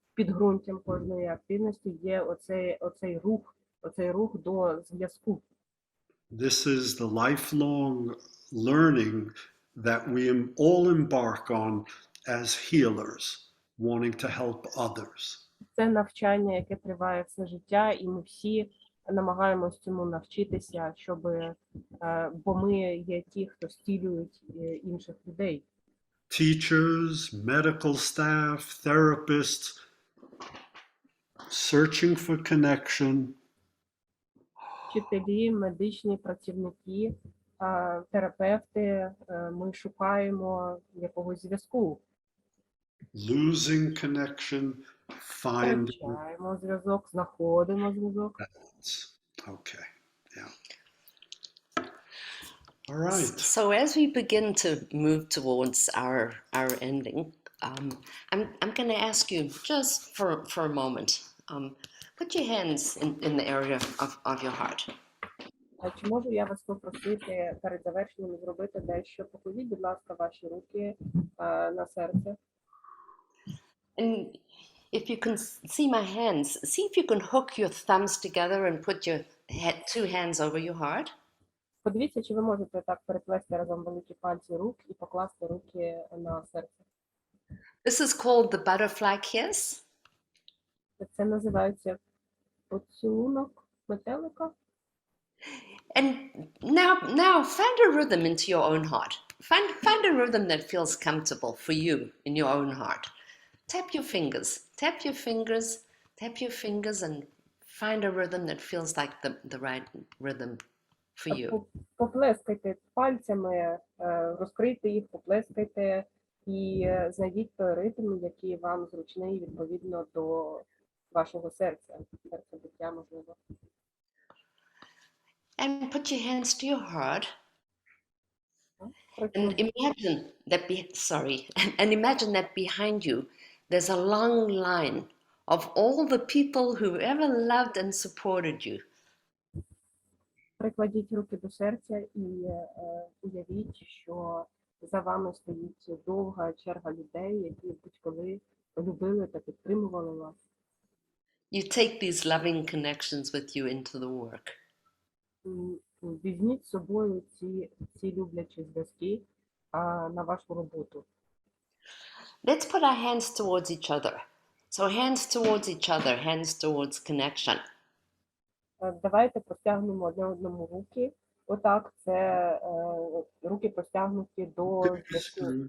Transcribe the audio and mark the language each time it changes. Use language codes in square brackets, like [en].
[uk] підґрунтям кожної активності є оцей рух до зв'язку. [en] This is the lifelong learning that we all embark on as healers, wanting to help others. [uk] Це навчання, яке триває все життя, і ми всі намагаємось цьому навчитися, бо ми є ті, хто зцілюють інших людей. [en] Teachers, medical staff, therapists, searching for connection, [uk] Вчителі, медичні працівники, терапевти, ми шукаємо якогось зв'язку. [en] losing connection, finding [uk] Втрачаємо зв'язок, знаходимо зв'язок. [en] balance. Okay, yeah. All right. So as we begin to move towards our ending, I'm going to ask you just for a moment, put your hands in the area of your heart. [uk] Чи можу я вас попросити перед завершенням зробити дещо? Покладіть, будь ласка, ваші руки на серце. [en] And if you can see my hands, see if you can hook your thumbs together and put your two hands over your heart. [uk] Подивіться, чи ви можете так переплести разом великі пальці рук і покласти руки на серце. [en] This is called the butterfly kiss. [uk] Це називається поцілунок метелика. [en] And now find a rhythm into your own heart. Find a rhythm that feels comfortable for you in your own heart. Tap your fingers, tap your fingers, tap your fingers, and find a rhythm that feels like the right rhythm for you. [uk] Поплескайте пальцями, розкрийте їх, поплескайте і знайдіть той ритм, який вам зручний відповідно до вашого серця, серцебиття, можливо. [en] And put your hands to your heart and imagine that behind you there's a long line of all the people who ever loved and supported you. [uk] Прикладіть руки до серця і уявіть, що за вами стоїть довга черга людей, які будь-коли любили та підтримували вас. [en] You take these loving connections with you into the work. [uk] Візьміть з собою ці люблячі зв'язки на вашу роботу. [en] Let's put our hands towards each other. So hands towards each other, hands towards connection. [uk] Давайте простягнемо одне одному руки. Отак, це руки простягнуті до зв'язку.